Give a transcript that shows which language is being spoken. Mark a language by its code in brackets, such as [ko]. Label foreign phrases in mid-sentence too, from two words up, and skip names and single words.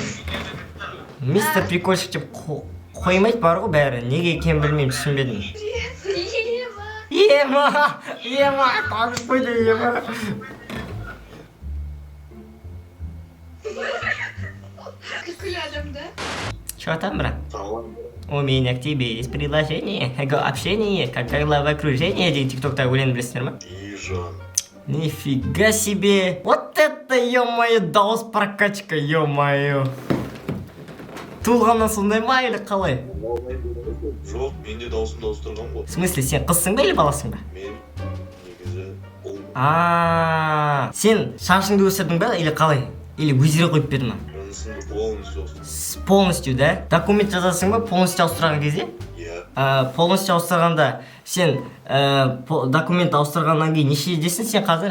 [kk] Мистер Прикольщик деп қоймайды бар ғой бәрі. Неге екен білмеймін, түсінбедім. Ема, танып қойды ема. Күлкілі адамда. [ru] Что там, брат? У меня к тебе есть предложение, общение, как глава окружения, [kk] деген тиктокта өлең білесіңдер ма? [ru] Нифига себе! Вот это, ё-моё, дауыс прокачка, ё-моё! [kk] Туылғаннан сондай ма или қалай? Жоқ, мен де даусымды ауыстырған ғой. [ru] В смысле, [kk] сен қызсың ба или баласың ба? Мен негізі ұл. Сен шашыңды өсірдің ба или қалай? Или өздері қойып берді ма? Жынысымды полностью ауыстырдым. [ru] Полностью, да? [kk] Документ жазасың ба полностью ауыстырған кезде? Иә. Полностью ауыстырғанда сен документ ауыстырғаннан кейін нешедесің сен қазір?